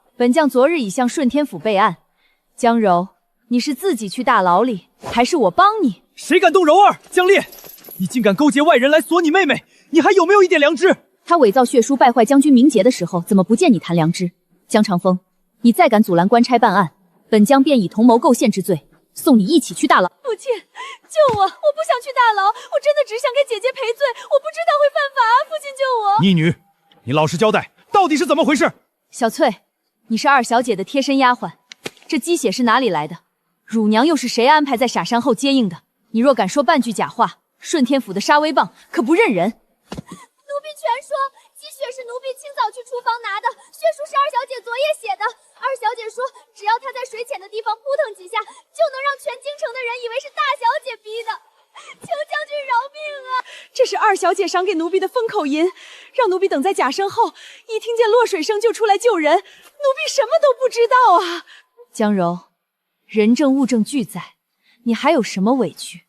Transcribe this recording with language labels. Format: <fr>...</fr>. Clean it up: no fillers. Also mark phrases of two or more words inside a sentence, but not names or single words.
<zh>本將昨日已向順天府備案。江柔，你是自己去大牢裡，還是我幫你？誰敢動柔兒？江烈，你竟敢勾結外人來鎖你妹妹，你還有沒有一點良知？他偽造血書敗壞將軍名節的時候，怎麼不見你談良知？江長風，你再敢阻攔官差辦案，本將便以同謀構陷之罪，送你一起去大牢。父親，救我！我不想去大牢，我真的只想給姐姐賠罪，我不知道會犯法啊！父親救我！逆女，你老實交代，到底是怎麼回事？小翠，你是二小姐的貼身丫鬟，這雞血是哪裡來的？乳娘又是誰安排在傻山後接應的？你若敢說半句假話，順天府的殺威棒可不認人。奴婢全說，雞血是奴婢清早去廚房拿的，血書是二小姐昨夜寫的。二小姐說，只要她在水淺的地方撲騰幾下，就能讓全京城的人以為是大小姐逼的。求將軍饒命啊！這是二小姐賞給奴婢的封口銀，讓奴婢等在假身後，一聽見落水聲就出來救人。奴婢什麼都不知道啊！江柔，人證物證俱在，你還有什麼委屈？</zh>